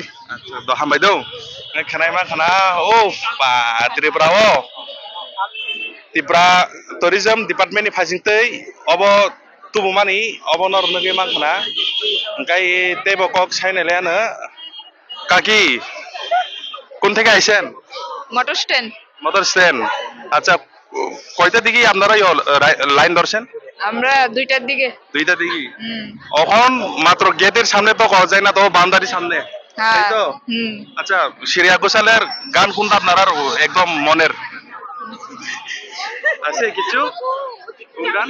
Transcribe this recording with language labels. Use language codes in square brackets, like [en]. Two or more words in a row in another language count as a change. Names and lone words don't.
[trp] acha do hambai do ngai khnai ma khana oh pa tripura o tripura tourism department ni phasing tei obo tubumani obo nor nge ma khana ngai tebo kok saine le na kaki [bn] কোন থেকে আইছেন মোটর স্ট্যান্ড মোটর স্ট্যান্ড আচ্ছা কয়টা দিকে আপনারা লাইন ধরছেন আমরা 2টার দিকে দুইটা দিকে এখন মাত্র গেটের সামনে তো কওয়া যায় না তো বাউন্ডারির সামনে তাই তো আচ্ছা সিরিয়া গোসালের গান কোনটা আপনার আর একদম মনের আছে কিছু কোন গান